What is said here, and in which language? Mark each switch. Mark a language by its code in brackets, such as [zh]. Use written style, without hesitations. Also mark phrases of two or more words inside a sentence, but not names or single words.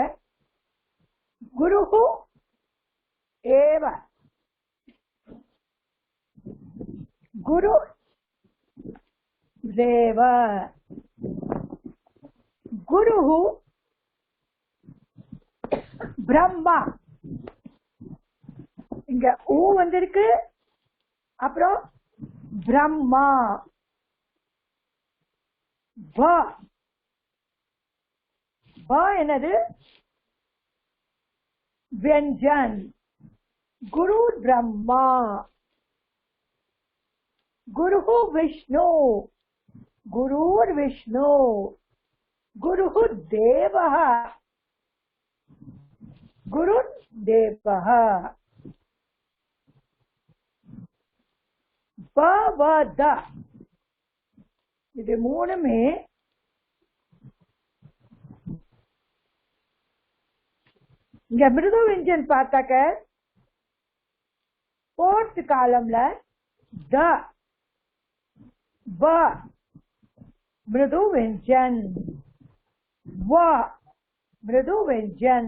[sa] गुरुः एव गुरु देव गुरुः ब्रह्मा. [ta] இங்க ஊ வந்திருக்கு, அப்புறம் பிரம்மா. என்னது व्यंजन. [sa] गुरु ब्रह्मा गुरु विष्णु गुरुर् विष्णु गुरु देवः गुरुर्देवः. [ta] பவத இது மூணுமே இங்க மிருது விஞ்சன் பார்த்தாக்க फोर्थ காலம்ல த வ மிருது விஞ்சன் வ மிருது விஞ்சன்.